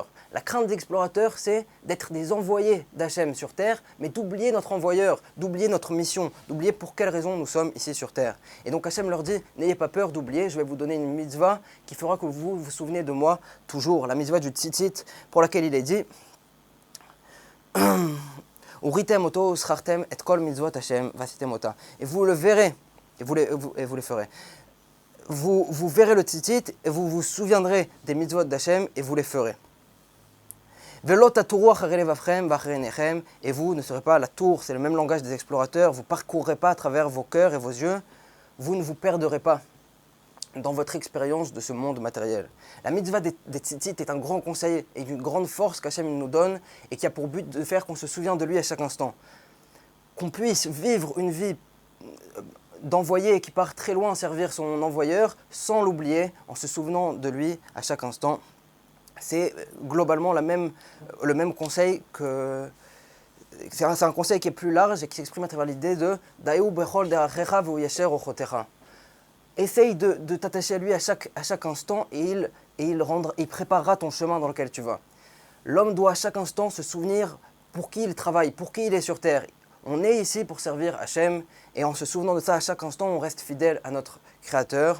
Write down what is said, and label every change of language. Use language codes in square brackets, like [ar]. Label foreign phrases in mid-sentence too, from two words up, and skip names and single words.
[fr] La crainte des explorateurs, c'est d'être des envoyés d'Hachem sur terre, mais d'oublier notre envoyeur, d'oublier notre mission, d'oublier pour quelle raison nous sommes ici sur terre. Et donc Hachem leur dit, n'ayez pas peur d'oublier, je vais vous donner une mitzvah qui fera que vous vous souvenez de moi toujours. La mitzvah du tzitzit pour laquelle il est dit [he] וראיתם אותו וזכרתם את כל מצוות השם ועשיתם אותם. [fr] Et vous le verrez, et vous les ferez. Vous verrez le tzitzit et vous vous souviendrez des mitzvot d'Hachem et vous les ferez. [he] ולא תתורו אחרי לבבכם ואחרי עיניכם. [fr] Et vous ne serez pas la tour, c'est le même langage des explorateurs, vous ne parcourrez pas à travers vos cœurs et vos yeux, vous ne vous perdrez pas dans votre expérience de ce monde matériel. La mitzvah des tzitzit est un grand conseil et une grande force qu'Hachem nous donne et qui a pour but de faire qu'on se souvienne de lui à chaque instant. Qu'on puisse vivre une vie d'envoyé qui part très loin servir son envoyeur sans l'oublier, en se souvenant de lui à chaque instant. C'est globalement le même conseil que... C'est un conseil qui est plus large et qui s'exprime à travers l'idée de « [he] דעהו בכל דרכיך והוא יישר אורחותיך ». [fr] Essaye de t'attacher à lui à chaque instant et il préparera ton chemin dans lequel tu vas. L'homme doit à chaque instant se souvenir pour qui il travaille, pour qui il est sur terre. On est ici pour servir Hachem et en se souvenant de ça à chaque instant, on reste fidèle à notre Créateur.